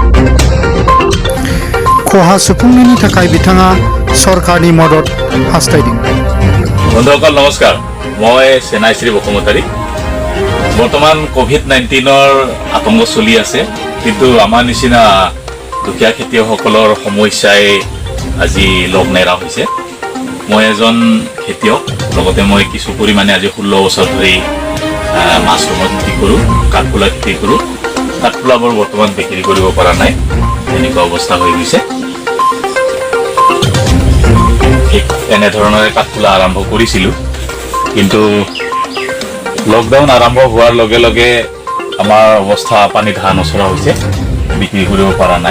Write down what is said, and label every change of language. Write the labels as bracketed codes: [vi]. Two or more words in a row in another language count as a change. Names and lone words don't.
[brx] खहा सुफुंनायनि थाखाय बिथाङा सरकारनि मदद हास्थायदों। [as] বন্ধুসকল নমস্কাৰ, মই সেনায়শ্ৰী বসুমতাৰী। বৰ্তমান কোভিড-19 আতংক চলি আছে, কিন্তু আমাৰ নিচিনা দুখীয়া খেতিয়কসকলৰ সমস্যাই আজি লগ নেৰা হৈছে। মই এজন খেতিয়ক, লগতে মই কিছু পৰিমাণে আজি 16 বছৰ ধৰি মাছৰুমৰ খেতি কৰোঁ, কাঠফুলা খেতি কৰোঁ। কাঠফুলাবোৰ বৰ্তমান বিক্ৰী কৰিব পৰা নাই, এনেকুৱা অৱস্থা হৈ গৈছে। এনেধৰণৰে কাঠফুলা আৰম্ভ কৰিছিলোঁ, কিন্তু লকডাউন আৰম্ভ হোৱাৰ লগে লগে আমাৰ অৱস্থা পানী ধাৰা নচৰা হৈছে, বিক্ৰী কৰিব পৰা নাই।